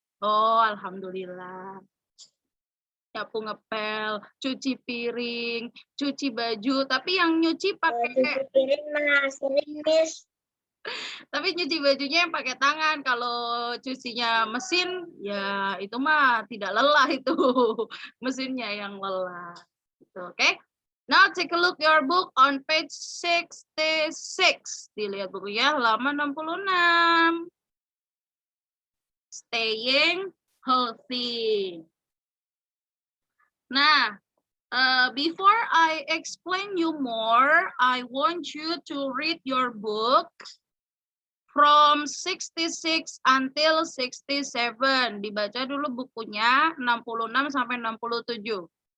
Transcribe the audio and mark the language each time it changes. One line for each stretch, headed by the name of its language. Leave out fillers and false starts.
Indonesian: Oh, alhamdulillah. Nyapu, ngepel, cuci piring, cuci baju, tapi yang nyuci pakai Cuci piring mah sering Miss. tapi nyuci bajunya yang pakai tangan. Kalau cucinya mesin, ya itu mah tidak lelah itu. Mesinnya yang lelah. Gitu, oke? Okay?
English: Now take a look your book on page 66.
Indonesian: Dilihat bukunya halaman 66.
English: Staying healthy. Nah, before I explain you more, I want you to read your book from 66 until 67.
Indonesian: Dibaca dulu bukunya 66 sampai 67.